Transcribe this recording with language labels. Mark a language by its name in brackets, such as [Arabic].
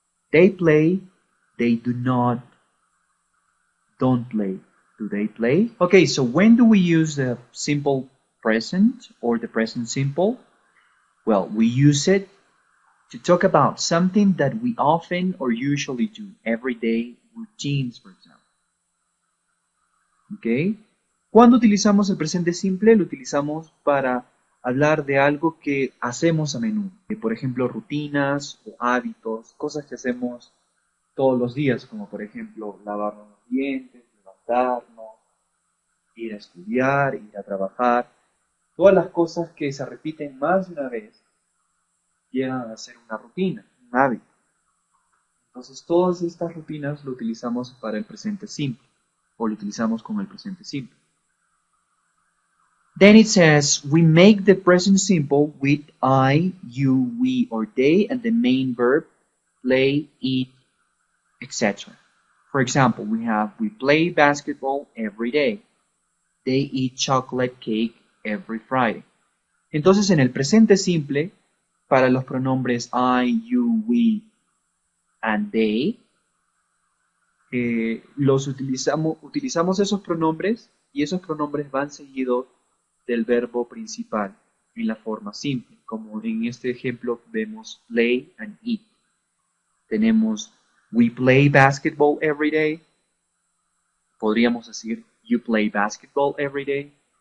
[English] They play, they do not, don't play. Do they play? Okay, so when do we use the simple present or the present simple? Well, we use it to talk about something that we often or usually do, everyday routines, for example. Okay. [Spanish] Cuando utilizamos el presente simple, lo utilizamos para hablar de algo que hacemos a menudo. Por ejemplo, rutinas o hábitos, cosas que hacemos todos los días, como por ejemplo lavarnos los dientes, levantarnos, ir a estudiar, ir a trabajar. Todas las cosas que se repiten más de una vez llegan a ser una rutina, un hábito. Entonces todas estas rutinas lo utilizamos para el presente simple o lo utilizamos con el presente simple. [English] Then it says, we make the present simple with I, you, we, or they, and the main verb, play, eat, etc. For example, we play basketball every day. They eat chocolate cake every Friday. [Spanish] Entonces, en el presente simple, para los pronombres I, you, we, and they, utilizamos esos pronombres y esos pronombres van seguidos del verbo principal en la forma simple, como en este ejemplo vemos play and eat. Tenemos [English] we play basketball every day. [Spanish] Podríamos decir [English] you play basketball every day.